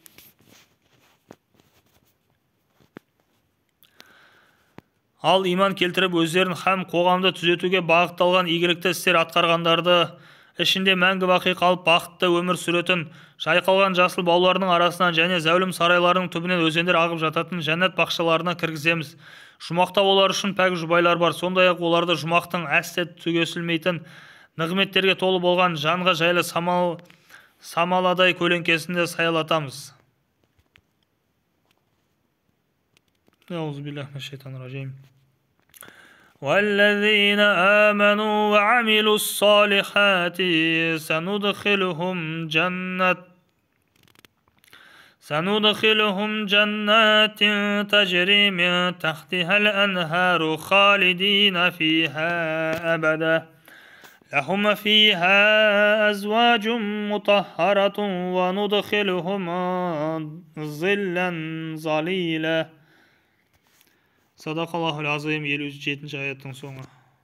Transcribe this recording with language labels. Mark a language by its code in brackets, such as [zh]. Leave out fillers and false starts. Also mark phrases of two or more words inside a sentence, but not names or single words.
[kk] Ал иман келтіріп өздерін һәм қоғамды түзетуге бағытталған игілікті істер атқарғандарды, ішінде мәңгі бақи қалып бақытты өмір сүретін, жайқалған жасыл бауларының арасынан және зәулім сарайларының түбінен өзендер ағып жататын жәннат бақшаларына кіргіземіз. Жұмақта олар үшін пәк жұбайлар бар, сондай-ақ оларды жұмақтың әсте түгесілмейтін нығметтерге толы болған жанға жайлы самаладай көлеңкесінде саялатамыз. [ar] أعوذ بالله من الشيطان الرجيم. والذين آمنوا وعملوا الصالحات سندخلهم جنات تجري من تحتها الأنهار خالدين فيها أبدا لهم فيها أزواج مطهرة وندخلهم ظلا ظليلا. صدق الله العظيم 57. [kk] ayеттің соңы.